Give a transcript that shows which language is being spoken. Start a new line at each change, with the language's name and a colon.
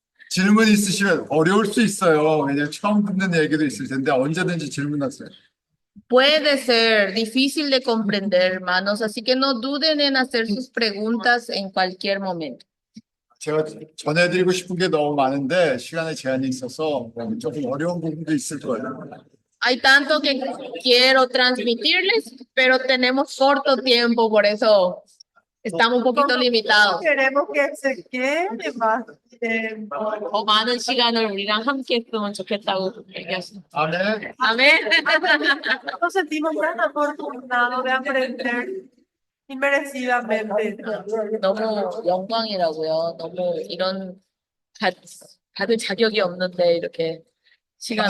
Korean: 질문 있으시면 어려울 수 있어요. 왜냐면 처음 듣는 얘기도 있을 텐데 언제든지 질문하세요.
Spanish: Puede ser difícil de comprender, hermanos, así que no duden en hacer sus preguntas en cualquier momento.
Korean: 제가 전해드리고 싶은 게 너무 많은데 시간에 제한이 있어서 조금 어려운 부분도 있을 거예요.
Spanish: Hay tanto que quiero transmitirles, pero tenemos corto tiempo, por eso estamos un poquito limitados. Queremos que se quede más tiempo.
Korean: 더 많은 시간을 우리랑 함께 했으면 좋겠다고 얘기하시죠. 아멘. 아멘.
Spanish: Nos sentimos tan afortunados de aprender inmerecidamente.
Korean: 너무 영광이라고요. 너무 이런 받을 자격이 없는데 이렇게 시간.